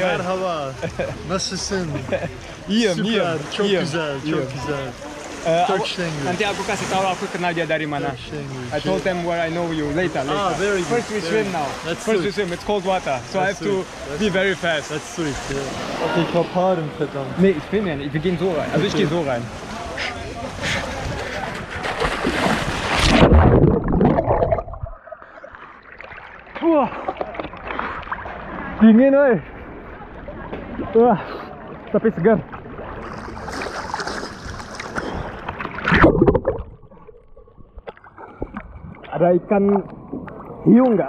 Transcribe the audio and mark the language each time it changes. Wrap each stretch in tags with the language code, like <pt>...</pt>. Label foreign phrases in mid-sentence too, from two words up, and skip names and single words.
<tr>Merhaba. Nasılsın? İyiyim, Süper, çok iyiyim. güzel, çok güzel.</tr> <en>Turkish language.</en> <id>Nanti aku kasih tahu aku kenal dia dari mana.</id> <en>Turkish language. I told them where I know you later. Very good. First we swim now. That's First we sweet. swim. It's cold water, so I have to be very fast. That's sweet. Yeah.</en> <de>Okay, kaparım verdammt. Nee, ich bin ja nicht. Wir gehen so rein. Also ich gehe so rein.</de> <id>Wah, dingin oi. Wah, tapi segar. Ada ikan hiu nggak?</id>